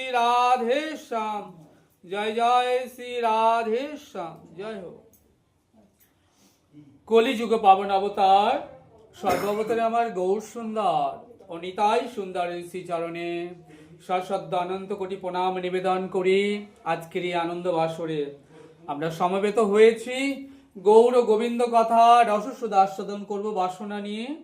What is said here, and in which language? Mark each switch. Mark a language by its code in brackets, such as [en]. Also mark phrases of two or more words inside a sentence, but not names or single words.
[hi] राधे श्याम, जय जय श्री राधे श्याम, जय हो। [bn] কলিযুগ পাবন অবতার সর্বাবতারে আমার গৌর সুন্দর ও নিতাই সুন্দরের শ্রী চরণে সশ্রদ্ধ অনন্ত কোটি প্রণাম নিবেদন করি। আজকের এই আনন্দ বাসরে আমরা সমবেত হয়েছি গৌর গোবিন্দ কথা রসসুধা আস্বাদন করব বাসনা নিয়ে।